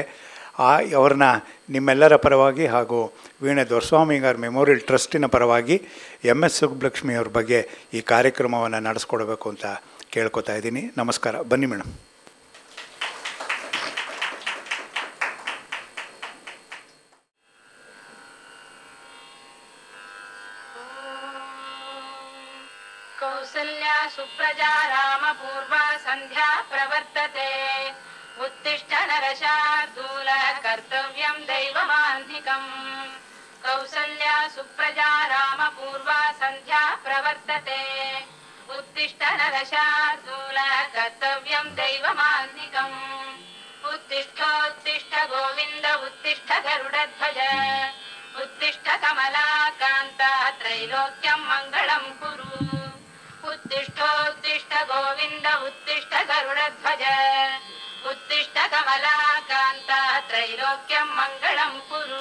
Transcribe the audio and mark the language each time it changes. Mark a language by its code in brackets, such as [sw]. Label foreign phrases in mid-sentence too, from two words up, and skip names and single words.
[kn] ಅವ್ರನ್ನ ನಿಮ್ಮೆಲ್ಲರ ಪರವಾಗಿ ಹಾಗೂ ವೀಣೆ ದೊರೆಸ್ವಾಮಿ ಅಯ್ಯಂಗಾರ್ ಮೆಮೋರಿಯಲ್ ಟ್ರಸ್ಟಿನ ಪರವಾಗಿ ಎಮ್ ಎಸ್ ಸುಬ್ಬಲಕ್ಷ್ಮಿಯವ್ರ ಬಗ್ಗೆ ಈ ಕಾರ್ಯಕ್ರಮವನ್ನು ನಡೆಸ್ಕೊಡ್ಬೇಕು ಅಂತ ಕೇಳ್ಕೊತಾ ಇದ್ದೀನಿ. ನಮಸ್ಕಾರ. ಬನ್ನಿ ಮೇಡಮ್. [sa] ಕೌಸಲ್ಯಾ ಸುಪ್ರಜಾ ರಾಮ ಪೂರ್ವ ಸಂಧ್ಯಾ ಪ್ರವರ್ತತೆ ಉತ್ತಿಷ್ಠ ನರಶಾರ್ದೂಲ ಕರ್ತವ್ಯಂ ದೈವಮಾನ್ಧಿಕಂ. ಕೌಸಲ್ಯಾ ಸುಪ್ರಜಾ ರಾಮ ಪೂರ್ವ ಸಂಧ್ಯಾ ಪ್ರವರ್ತತೆ ಉತ್ತಿಷ್ಠ ನರಶಾರ್ದೂಲ ಕರ್ತವ್ಯಂ ದೈವಮಾನ್ಧಿಕಂ. ಉತ್ತಿಷ್ಠೋತ್ತಿಷ್ಠ ಗೋವಿಂದ ಉತ್ತಿಷ್ಠ ಗರುಡಧ್ವಜ ಉತ್ತಿಷ್ಠ ಕಮಲಾಕಾಂತ ತ್ರೈಲೋಕ್ಯಂ ಮಂಗಳಂ ಕುರು. ಉತ್ತಿಷ್ಠೋತ್ತಿಷ್ಠ ಗೋವಿಂದ ಉತ್ತಿಷ್ಠ ಗರುಡಧ್ವಜ ಉತ್ತಿಷ್ಠ ಕಮಲಾಕಾಂತ ತ್ರೈಲೋಕ್ಯಂ ಮಂಗಳಂ ಕುರು.